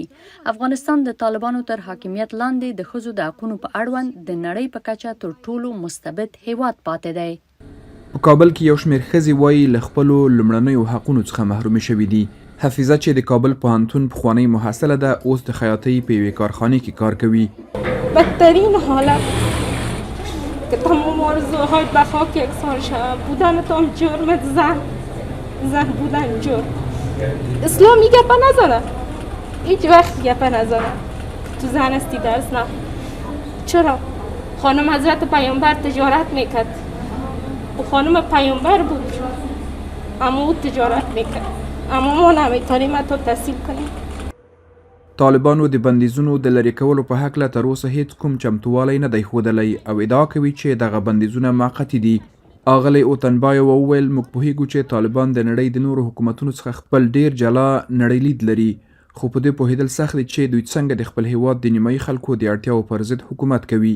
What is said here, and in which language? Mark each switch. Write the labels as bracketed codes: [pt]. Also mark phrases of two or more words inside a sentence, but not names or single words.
[ps] افغانستان د طالبانو تر حاکمیت لاندې د ښځو د حقونو په اړوند د نړۍ په کچه تر ټولو مستبد هیواد پاتې دی. په کابل کې یو شمېر ښځې وایي له خپلو لومړنیو حقونو څخه محرومې شوي دي. حفیظه چې د کابل پوهنتون پخوانۍ محصله ده، اوس د خیاطۍ په یوې کارخانې کې کار کوي. [fa] بدترین حالت که تمام آرزوهای به خاک یکسان شود، بودنتان جرمت، زن بودن جرم. اسلامی گپه نزنه، هیچ وقت گپه نزنه. تو زن استی درس نه. چرا؟ خانم حضرت پیامبر تجارت میکرد و خانم پیامبر بود، اما او تجارت میکرد، اما ما نمیتونیم حتی تحصیل کنیم. [ps] طالبانو د بندیزونو د لرې کولو په هکله تر اوسه هیڅ کوم چمتووالی نه دی ښودلی او ادعا کوي چې دغه بندیزونه موقتي دي. آغلی اوتنبایو وویل موږ پوهیږو چې طالبان د نړۍ د نورو حکومتونو څخه خپل ډیر جلا نړۍ لید لري، خو په دې پوهیدل سخت دي چې دوی څنګه د خپل هیواد د نیمایي خلکو د اړتیاو پر ضد حکومت کوي.